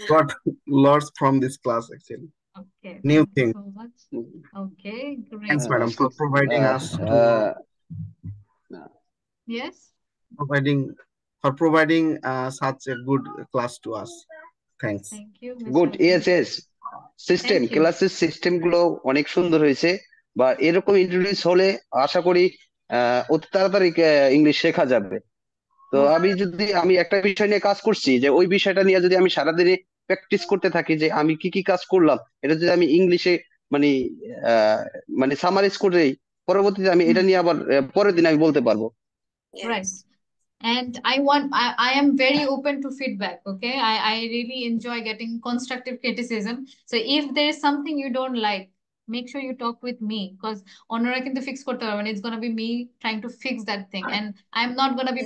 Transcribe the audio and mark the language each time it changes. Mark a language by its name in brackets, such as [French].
[English] Got lots from this class actually. Okay. New Thank thing. you so much. Okay, great. Thanks, madam, for providing us Yes. providing such a good class to us. Thanks. Thank you, Good. Mr. [Bangla] Yes. System, [English] Thank you. [Bangla] ক্লাসের system গুলো অনেক সুন্দর হয়েছে, বা এরকম introduce হলে আশা করি অতি তাড়াতাড়ি ইংলিশ শেখা যাবে। তো আমি একটা বিষয় নিয়ে কাজ করছি, যে ওই বিষয়টা নিয়ে যদি আমি সারাদিনে প্র্যাকটিস করতে থাকি, যে আমি কি কি কাজ করলাম, এটা যদি আমি ইংলিশে মানে আহ, মানে সামারাইজ করে দিই, পরবর্তীতে আমি এটা নিয়ে আবার পরের দিন আমি বলতে পারবো। [English] Right. Yes. And I am very open to feedback. Okay. I really enjoy getting constructive criticism. So if there is something you don't like, make sure you talk with me, because [Bangla] অন্যরা কিন্তু fix করতে পারবে না. [English] It's gonna be me trying to fix that thing. And I'm not gonna be